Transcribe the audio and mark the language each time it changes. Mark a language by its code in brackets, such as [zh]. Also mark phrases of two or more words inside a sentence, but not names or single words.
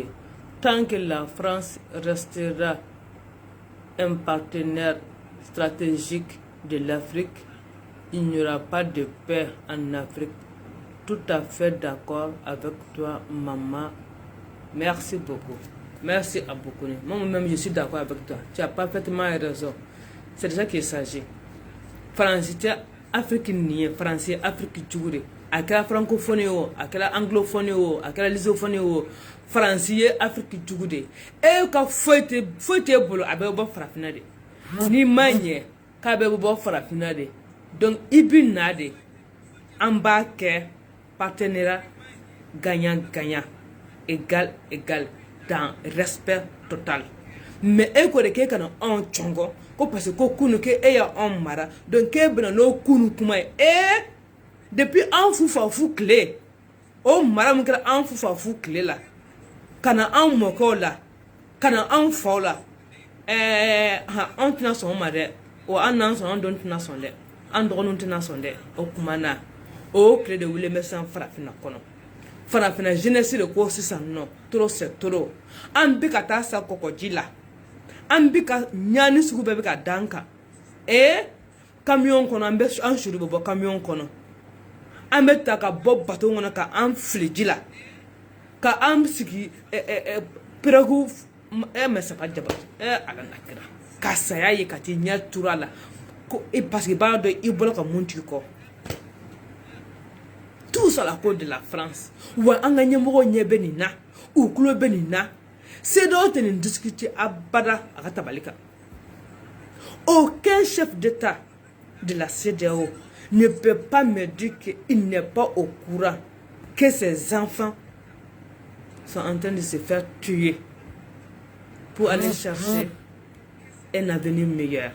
[fr] Tant que la France restera un partenaire stratégique de l'Afrique, il n'y aura pas de paix en Afrique. Tout à fait d'accord avec toi, maman. Merci beaucoup. Merci à beaucoup. Moi-même, je suis d'accord avec toi. Tu as parfaitement raison. C'est de ça qu'il s'agit. Français, Afrique nie, Français, Afrique jure. [bm] A kɛra francophonie o, a kɛra anglophonie o, a kɛra lusophonie o, Français ye Afrique jugu de. E ka foyi tɛ bolo a bɛ bɔ farafinna de. Ni ma ɲɛ k'a bɛ bɔ farafinna de. Donc i bi na de an b'a kɛ [fr] partenariat gagnant-gagnant égal dans respect total. [bm] Mais e ko de k'e kana anw cɔngɔ ko [fr] parce que [bm] ko kunu ke e ya anw mara donc k'e bɛna n'o kunu kuma ye depuis an fufafu tile o mara min kɛra an fufafu tile la kana an mɔkɛw la kana an faw la anw tɛna sɔn o ma dɛ wa an n'an sɔn an don tɛna sɔn dɛ an dɔgɔninw tɛna sɔn dɛ o kuma na o tile de wele bɛ sisan farafina kɔnɔ farafina jeunesse de ko sisan nɔ [fr] trop c'est trop [bm] an bi ka taa sa kɔkɔji la an bi ka ɲaani sugu bɛɛ bi ka dan kan camion kɔnɔ an suru bɛ bɔ camion kɔnɔ an bɛ ta ka bɔ bateau kɔnɔ ka an fili ji la ka an sigi peragu [fr] mais c'est pas [bm] jaba ala nakira ka saya ye ka ti ɲɛ tura la ko [fr] parce que [bm] b'a dɔn i bɔra ka mun t'i kɔ [fr] tout ça la cause de la France [bm] wa an ka ɲɛmɔgɔw ɲɛ bɛ nin na u tulo bɛ nin na CEDEAO tɛ nin discuter abada a ka tabali kan [fr] aucun chef d'État de la CEDEAO ne peut pas me dire qu'il n'est pas au courant que ses enfants sont en train de se faire tuer pour aller chercher un avenir meilleur.